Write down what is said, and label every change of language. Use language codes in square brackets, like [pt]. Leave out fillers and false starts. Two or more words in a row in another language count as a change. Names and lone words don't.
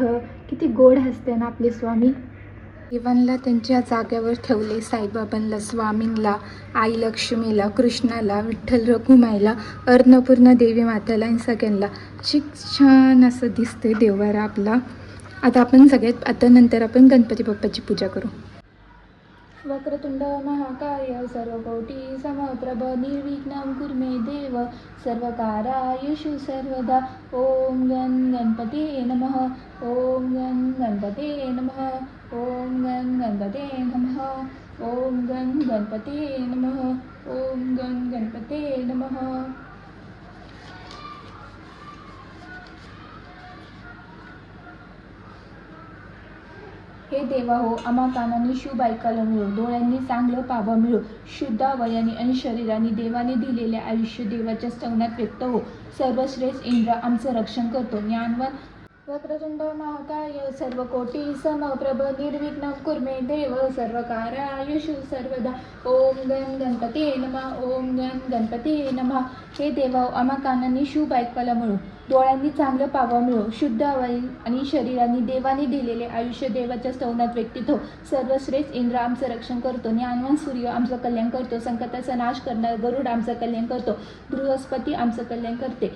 [mr] किती गोड हसते ना आपले स्वामी. देवांना त्यांच्या जागेवर ठेवले. साईबाबांना, स्वामींना, आई लक्ष्मीला, कृष्णाला, विठ्ठल रखुमाईला, अन्नपूर्णा देवी माताला आणि सगळ्यांना छान असं दिसते देवारा आपला. आता नंतर आपण गणपती बाप्पाची पूजा करू. [sa] वक्रतुंड महाकाय सर्वकोटी समप्रभ निर्विघ्नं कुरु मे देव सर्वकार्येषु सर्वदा. ओम गण गणपते नमः. ओम गण गणपते नमः. ओम गण गणपते नमः. ओम गण गणपते नमः. ओम गण गणपते नमः. [mr] हे देवा हो, आम्हा कानांनी शुभ ऐकायला मिळो, डोळ्यांनी चांगलं पाहावं मिळो, शुद्ध वयाने आणि शरीराने देवाने दिलेले आयुष्य देवाच्या स्तवनात व्यक्त हो. सर्वश्रेष्ठ इंद्र आमचं रक्षण करतो. [sa] ज्ञानवान वक्रतुंड महाकाय सर्वकोटी समप्रभ निर्विघ्नं कुरु मे देव सर्वकार्येषु सर्वदा. ओम गण गणपते नमः. ओम गण गणपते नमः. [mr] हे देवा आम्हा कानांनी शुभ ऐकायला मिळो, डोळ्यांनी चांगलं पाहावं मिळो, शुद्ध वय आणि शरीराने देवाने दिलेले आयुष्य देवाच्या स्तवनात व्यक्तित्व. सर्वश्रेष्ठ इंद्र आमचं रक्षण करतो. ज्ञानवान सूर्य आमचं कल्याण करतो. संकटाचा नाश करणारा गरुड आमचं कल्याण करतो. बृहस्पती आमचं कल्याण करते.